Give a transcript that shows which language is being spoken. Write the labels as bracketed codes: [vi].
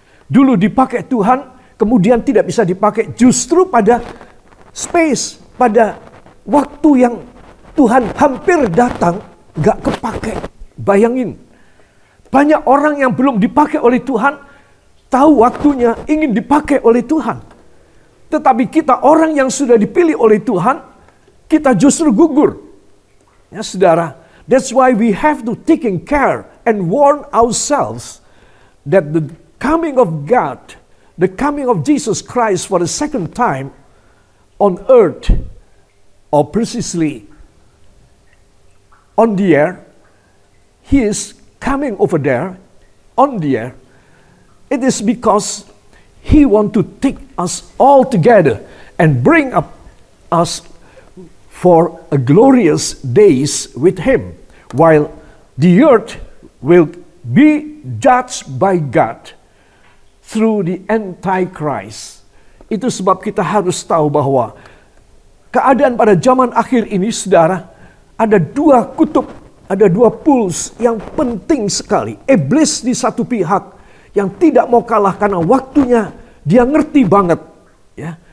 [id] Dulu dipakai Tuhan, kemudian tidak bisa dipakai justru pada [en] space, [id] pada waktu yang Tuhan hampir datang, gak kepake. Bayangin, banyak orang yang belum dipakai oleh Tuhan, tahu waktunya ingin dipakai oleh Tuhan. Tetapi kita orang yang sudah dipilih oleh Tuhan, kita justru gugur. Ya saudara, [en] that's why we have to taking care and warn ourselves that the coming of God, the coming of Jesus Christ for the second time on earth, or precisely on the air, He is coming over there, on the air, it is because He want to take us all together and bring up us for a glorious days with Him, while the earth will be judged by God through the Antichrist. [id] Itu sebab kita harus tahu bahwa keadaan pada zaman akhir ini, saudara, ada dua kutub, ada dua puls yang penting sekali. Iblis di satu pihak yang tidak mau kalah karena waktunya dia ngerti banget, ya.